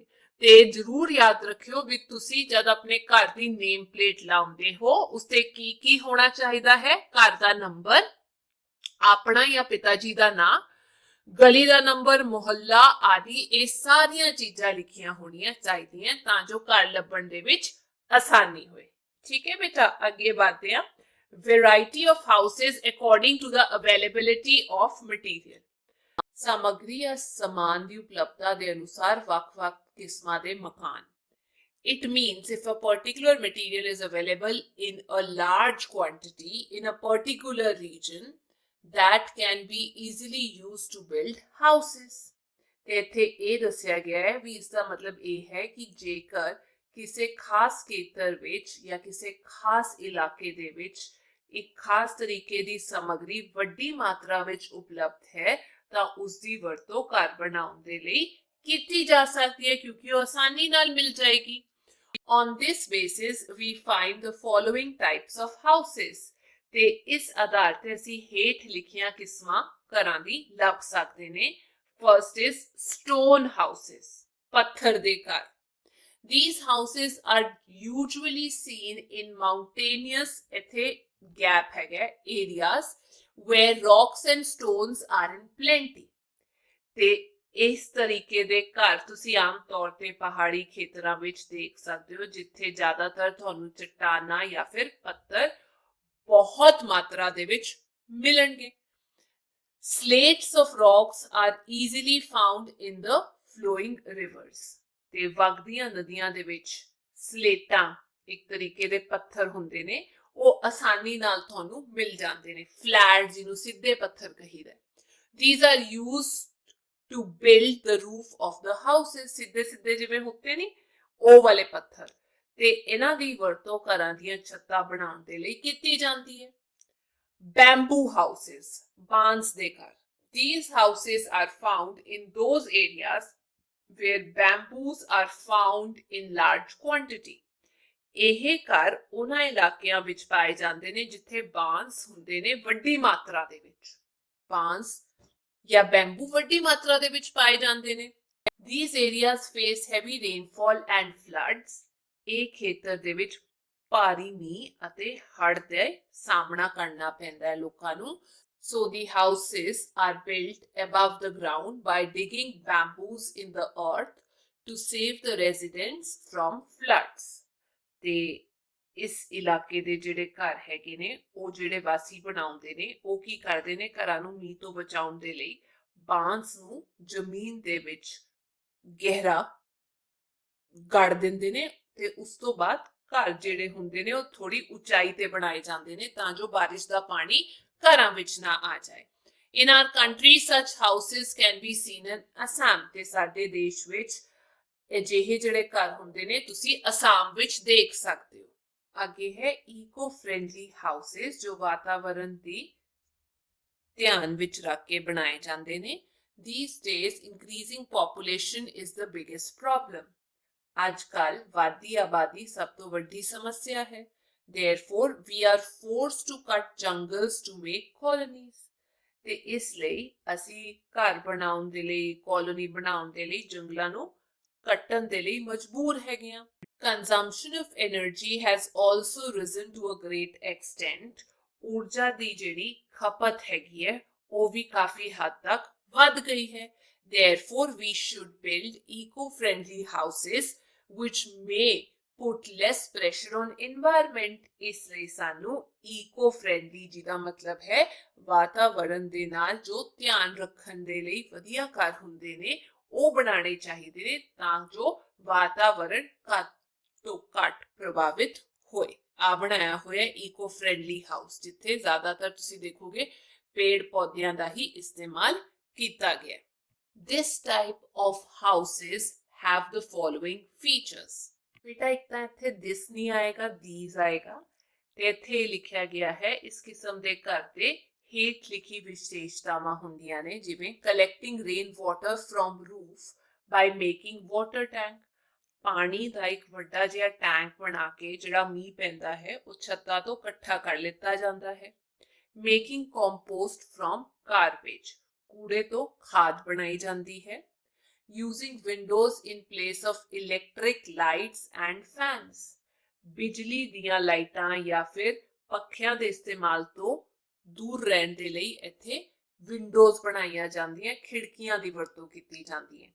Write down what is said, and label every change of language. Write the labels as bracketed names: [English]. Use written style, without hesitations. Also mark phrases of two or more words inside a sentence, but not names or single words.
[Punjabi] ਤੇ ਜ਼ਰੂਰ ਯਾਦ ਰੱਖਿਓ ਵੀ ਤੁਸੀਂ ਜਦ ਆਪਣੇ ਘਰ ਦੀ [English] name plate [Punjabi] ਲਾਉਂਦੇ ਹੋ ਉਸ ਤੇ ਕੀ ਕੀ ਹੋਣਾ ਚਾਹੀਦਾ ਹੈ, ਘਰ ਦਾ ਨੰਬਰ, ਆਪਣਾ ਜਾਂ ਪਿਤਾ ਜੀ ਦਾ ਨਾਂ, ਗਲੀ ਦਾ ਨੰਬਰ, ਮੁਹੱਲਾ ਆਦि ਇਹ ਸਾਰੀਆਂ ਚੀਜ਼ਾਂ ਲਿਖੀਆਂ ਹੋਣੀਆਂ ਚਾਹੀਦੀਆਂ ਤਾਂ ਜੋ ਘਰ ਲੱਭਣ ਦੇ ਵਿੱਚ ਆਸਾਨੀ ਹੋਏ। ਠੀਕ ਹੈ ਬੇਟਾ, ਅੱਗੇ ਵਧਦੇ ਹਾਂ। [English] variety of houses according to the availability of material. [Punjabi] ਸਮੱਗਰੀ ਜਾਂ ਸਮਾਨ ਦੀ ਉਪਲਬਧਤਾ ਦੇ ਅਨੁਸਾਰ ਵੱਖ-ਵੱਖ ਕਿਸਮਾਂ ਦੇ ਮਕਾਨ। [English] It means if a particular material is available in a large quantity in a particular region, that can be easily used to build houses. [Punjabi] ਤੇ ਇੱਥੇ ਇਹ ਦੱਸਿਆ ਗਿਆ ਹੈ ਵੀ ਇਸ ਦਾ ਮਤਲਬ ਇਹ ਹੈ ਕਿ ਜੇਕਰ ਕਿਸੇ ਖਾਸ ਖੇਤਰ ਵਿੱਚ ਜਾਂ ਕਿਸੇ ਖਾਸ ਇਲਾਕੇ ਦੇ ਵਿੱਚ ਇੱਕ ਖਾਸ ਤਰੀਕੇ ਦੀ ਸਮੱਗਰੀ ਵੱਡੀ ਮਾਤਰਾ ਵਿੱਚ ਉਪਲਬਧ ਹੈ ਤਾਂ ਉਸ ਦੀ ਵਰਤੋਂ ਘਰ ਬਣਾਉਣ ਦੇ ਲਈ ਕੀਤੀ ਜਾ ਸਕਦੀ ਹੈ ਕਿਉਂਕਿ ਉਹ ਆਸਾਨੀ ਨਾਲ ਮਿਲ ਜਾਏਗੀ। [English] On this basis, we find the following types of houses. [Punjabi] ਤੇ ਇਸ ਆਧਾਰ ਤੇ ਅਸੀਂ ਹੇਠ ਲਿਖੀਆਂ ਕਿਸਮਾਂ ਘਰਾਂ ਦੀ ਲੱਭ ਸਕਦੇ ਨੇ। [English] First is stone houses, [Punjabi] ਪੱਥਰ ਦੇ ਘਰ। [English] These houses are usually seen in mountainous [Punjabi] ਇੱਥੇ gap ਹੈਗਾ [English] areas where rocks and stones are in plenty. [Punjabi] ਤੇ ਇਸ ਤਰੀਕੇ ਦੇ ਘਰ ਤੁਸੀਂ ਆਮ ਤੌਰ ਤੇ ਪਹਾੜੀ ਖੇਤਰਾਂ ਵਿੱਚ ਦੇਖ ਸਕਦੇ ਹੋ ਜਿੱਥੇ ਜ਼ਿਆਦਾਤਰ ਤੁਹਾਨੂੰ ਚਟਾਨਾਂ ਜਾਂ ਫਿਰ ਪੱਥਰ ਬਹੁਤ ਮਾਤਰਾ ਦੇ ਵਿੱਚ ਮਿਲਣਗੇ। [English] Slates of rocks are easily found in the flowing rivers. [Punjabi] ਤੇ ਵਗਦੀਆਂ ਨਦੀਆਂ ਦੇ ਵਿੱਚ ਸਲੇਟਾਂ ਇੱਕ ਤਰੀਕੇ ਦੇ ਪੱਥਰ ਹੁੰਦੇ ਨੇ ਉਹ ਆਸਾਨੀ ਨਾਲ ਤੁਹਾਨੂੰ ਮਿਲ ਜਾਂਦੇ ਨੇ। ਫਲੈਟ ਜਿਹਨੂੰ ਸਿੱਧੇ ਪੱਥਰ ਕਹੀਦਾ। [English] These are used to build the roof of the houses. [Punjabi] ਸਿੱਧੇ ਸਿੱਧੇ ਜਿਵੇਂ ਹੁੰਦੇ ਨਹੀਂ ਉਹ ਵਾਲੇ ਪੱਥਰ ਤੇ ਇਹਨਾਂ ਦੀ ਵਰਤੋਂ ਘਰਾਂ ਦੀਆਂ ਛੱਤਾਂ ਬਣਾਉਣ ਦੇ ਲਈ ਕੀਤੀ ਜਾਂਦੀ ਹੈ। [English] Bamboo houses, [Punjabi] ਬਾਂਸ ਦੇ ਘਰ। [English] These houses are found in those areas where bamboos are found in large quantity. [Punjabi] ਇਹ ਘਰ ਉਹਨਾਂ ਇਲਾਕਿਆਂ ਵਿੱਚ ਪਾਏ ਜਾਂਦੇ ਨੇ ਜਿੱਥੇ ਬਾਂਸ ਹੁੰਦੇ ਨੇ ਵੱਡੀ ਮਾਤਰਾ ਦੇ ਵਿੱਚ। ਬਾਂਸ ਜਾਂ ਬੈਂਬੂ ਵੱਡੀ ਮਾਤਰਾ ਦੇ ਵਿੱਚ ਪਾਏ ਜਾਂਦੇ ਨੇ। [English] These areas face heavy rainfall and floods. [Punjabi] ਇਹ ਖੇਤਰ ਦੇ ਵਿੱਚ ਭਾਰੀ ਮੀਂਹ ਅਤੇ ਹੜ੍ਹ ਦਾ ਸਾਹਮਣਾ ਕਰਨਾ ਪੈਂਦਾ ਹੈ ਲੋਕਾਂ ਨੂੰ। [English] So the houses are built above the ground by digging bamboos in the earth to save the residents from floods. [Punjabi] ਤੇ ਇਸ ਇਲਾਕੇ ਦੇ ਜਿਹੜੇ ਘਰ ਹੈਗੇ ਨੇ ਉਹ ਜਿਹੜੇ ਵਾਸੀ ਬਣਾਉਂਦੇ ਨੇ ਉਹ ਕੀ ਕਰਦੇ ਨੇ ਘਰਾਂ ਨੂੰ ਮੀਂਹ ਤੋਂ ਬਚਾਉਣ ਦੇ ਲਈ ਬਾਂਸ ਨੂੰ ਜ਼ਮੀਨ ਦੇ ਵਿੱਚ ਗਹਿਰਾ ਗੜ ਦਿੰਦੇ ਨੇ ਤੇ ਉਸ ਤੋਂ ਬਾਅਦ ਘਰ ਜਿਹੜੇ ਹੁੰਦੇ ਨੇ ਉਹ ਥੋੜੀ ਉਚਾਈ ਤੇ ਬਣਾਏ ਜਾਂਦੇ ਨੇ ਤਾਂ ਜੋ ਬਾਰਿਸ਼ ਦਾ ਪਾਣੀ ਘਰਾਂ ਵਿੱਚ ਨਾ ਆ ਜਾਏ। [English] In our country such houses can be seen in Assam. [Punjabi] ਤੇ ਸਾਡੇ ਦੇਸ਼ ਵਿੱਚ ਅਜਿਹੇ ਜਿਹੜੇ ਘਰ ਹੁੰਦੇ ਨੇ ਤੁਸੀਂ ਅਸਾਮ ਵਿੱਚ ਦੇਖ ਸਕਦੇ ਹੋ। ਅੱਗੇ ਹੈ [English] eco-friendly houses [Punjabi] ਜੋ ਵਾਤਾਵਰਣ ਦੀ ਧਿਆਨ ਵਿੱਚ ਰੱਖ ਕੇ ਬਣਾਏ ਜਾਂਦੇ ਨੇ। [English] These days, increasing population is the biggest problem. [Punjabi] ਅੱਜ ਕੱਲ ਵਧਦੀ ਆਬਾਦੀ ਸਭ ਤੋਂ ਵੱਡੀ ਸਮੱਸਿਆ ਹੈ। [English] Therefore, we are forced to cut jungles to make colonies. [Punjabi] ਤੇ ਇਸ ਲਈ ਅਸੀਂ ਘਰ ਬਣਾਉਣ ਦੇ ਲਈ, ਕਲੋਨੀ ਬਣਾਉਣ ਦੇ ਲਈ ਜੰਗਲਾਂ ਨੂੰ ਕੱਟਣ ਦੇ ਲਈ ਮਜਬੂਰ ਹੈਗੇ ਆ। [English] Consumption of energy has also risen to a great extent. [Punjabi] ਊਰਜਾ ਦੀ ਜਿਹੜੀ ਖਪਤ ਹੈਗੀ ਹੈ ਉਹ ਵੀ ਕਾਫੀ ਹੱਦ ਤੱਕ ਵੱਧ ਗਈ ਹੈ। [English] Therefore, we should build eco-friendly houses which may put less pressure on environment. [Punjabi] ਇਸ ਲਈ ਸਾਨੂੰ eco-friendly ਜਿਹਦਾ ਮਤਲਬ ਹੈ ਵਾਤਾਵਰਣ ਦੇ ਨਾਲ ਜੋ ਧਿਆਨ ਰੱਖਣ ਦੇ ਲਈ ਵਧੀਆ ਘਰ ਹੁੰਦੇ ਨੇ ਉਹ ਬਣਾਉਣੇ ਚਾਹੀਦੇ ਨੇ ਤਾਂ ਜੋ ਵਾਤਾਵਰਣ ਘੱਟ ਤੋਂ ਘੱਟ ਪ੍ਰਭਾਵਿਤ ਹੋਏ। ਆ ਬਣਾਇਆ ਹੋਇਆ [English] eco-friendly house [Punjabi] ਜਿੱਥੇ ਜ਼ਿਆਦਾਤਰ ਤੁਸੀਂ ਦੇਖੋਗੇ ਪੇੜ ਪੌਦਿਆਂ ਦਾ ਹੀ ਇਸਤੇਮਾਲ ਕੀਤਾ ਗਿਆ। [English] This type of houses have the following features. [Punjabi] ਬੇਟਾ ਇੱਕ ਤਾਂ ਇੱਥੇ this ਨਹੀਂ ਆਏਗਾ, these ਆਏਗਾ ਤੇ ਇੱਥੇ ਲਿਖਿਆ ਗਿਆ ਹੈ ਇਸ ਕਿਸਮ ਦੇ ਘਰ ਦੇ ਹੇਠ ਲਿਖੀ ਵਿਸ਼ੇਸ਼ਤਾਵਾਂ ਹੁੰਦੀਆਂ ਨੇ, ਜਿਵੇਂ [English] collecting rain water from roof by making water tank. [Punjabi] ਪਾਣੀ ਦਾ ਇੱਕ ਵੱਡਾ ਜਿਹਾ ਟੈਂਕ ਬਣਾ ਕੇ ਜਿਹੜਾ ਮੀਂਹ ਪੈਂਦਾ ਹੈ ਉਹ ਛੱਤਾਂ ਤੋਂ ਇਕੱਠਾ ਕਰ ਲਿੱਤਾ ਜਾਂਦਾ ਹੈ। [English] making compost from garbage, [Punjabi] ਕੂੜੇ ਤੋਂ ਖਾਦ ਬਣਾਈ ਜਾਂਦੀ ਹੈ। [English] using windows in place of electric lights and fans, [Punjabi] ਬਿਜਲੀ ਦੀਆਂ ਲਾਈਟਾਂ ਜਾਂ ਫਿਰ ਪੱਖਿਆਂ ਦੇ ਇਸਤੇਮਾਲ ਤੋਂ ਦੂਰ ਰਹਿਣ ਦੇ ਲਈ ਇੱਥੇ ਵਿੰਡੋਜ਼ ਬਣਾਈਆਂ ਜਾਂਦੀਆਂ, ਖਿੜਕੀਆਂ ਦੀ ਵਰਤੋਂ ਕੀਤੀ ਜਾਂਦੀ ਹੈ।